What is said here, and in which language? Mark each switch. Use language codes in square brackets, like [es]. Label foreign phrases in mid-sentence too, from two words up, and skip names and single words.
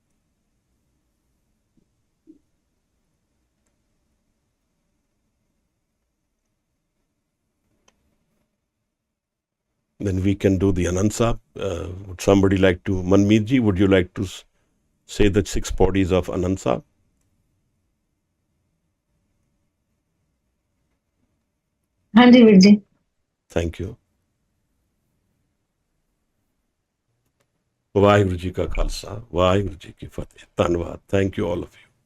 [en] Then we can do the Anand Sahib. Would somebody like to, Manmeet ji, would you like to say the 6 bodies of Anand Sahib? [hi] हाँ जी गुरुजी. [en] Thank you. [pa] ਵਾਹਿਗੁਰੂ ਜੀ ਕਾ ਖਾਲਸਾ, ਵਾਹਿਗੁਰੂ ਜੀ ਕੀ ਫਤਿਹ. ਧੰਨਵਾਦ. [en] Thank you all of you.